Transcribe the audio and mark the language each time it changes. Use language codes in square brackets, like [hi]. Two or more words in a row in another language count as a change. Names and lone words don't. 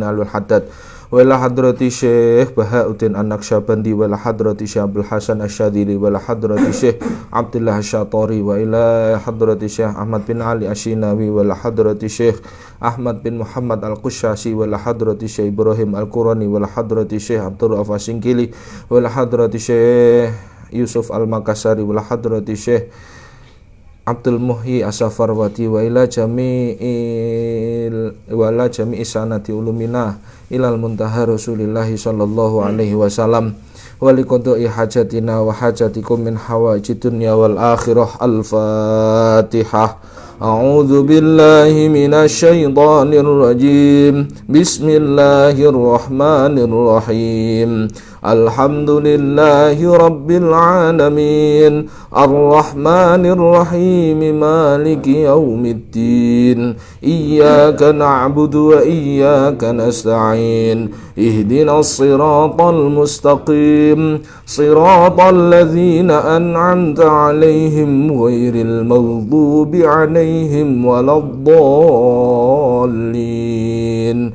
[ar] الحداد وحضرة الشيخ بهاء الدين النقشبندي وحضرة الشيخ عبد الحسن الشاذلي وحضرة الشيخ عبد الله الشطاري وإلى حضرة الشيخ أحمد بن علي الشناوي وحضرة الشيخ أحمد بن محمد القشاشي وحضرة الشيخ إبراهيم الكوراني وحضرة الشيخ عبد الرؤوف السنكيلي وحضرة الشيخ يوسف المكاسري وحضرة الشيخ عبد المحيي السفرواتي وإلى جميع سند علومنا إلى المنتهى رسول الله صلى الله عليه وسلم ولقضاء حاجاتنا وحاجاتكم من حوائج الدنيا والآخرة. Al-Fatihah. أعوذ بالله من الشيطان الرجيم. Bismillahirrahmanirrahim. الحمد لله رب العالمين الرحمن الرحيم مالك يوم الدين إياك نعبد وإياك نستعين اهدنا الصراط المستقيم صراط الذين أنعمت عليهم غير المغضوب عليهم ولا الضالين.